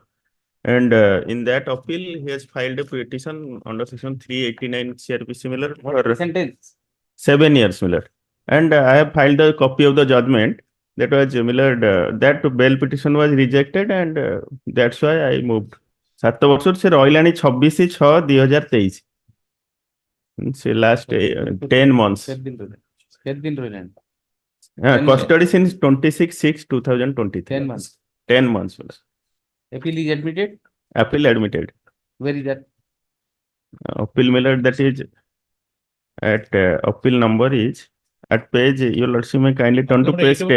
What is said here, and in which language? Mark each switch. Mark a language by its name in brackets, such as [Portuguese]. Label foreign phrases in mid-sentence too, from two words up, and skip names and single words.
[English] And in that appeal, he has filed a petition under section 389 CRP similar for Sentence. 7 years, Miller. And I have filed a copy of the judgment that was Miller. That bail petition was rejected, and that's why I moved. [Odia] 7 ବର୍ଷ ସେ ରହିଲାଣି 26/6/2023 ସେ [English] last 10 months. [Odia] କେତେ ଦିନ ରହିଲାଣି? [English] Custody since 26/6/2023. 10 months. 10 months. Miller. Appeal is admitted. Appeal admitted. Where is that? Appeal Miller, that is at appeal number is at page, your lordship may kindly turn to page 10.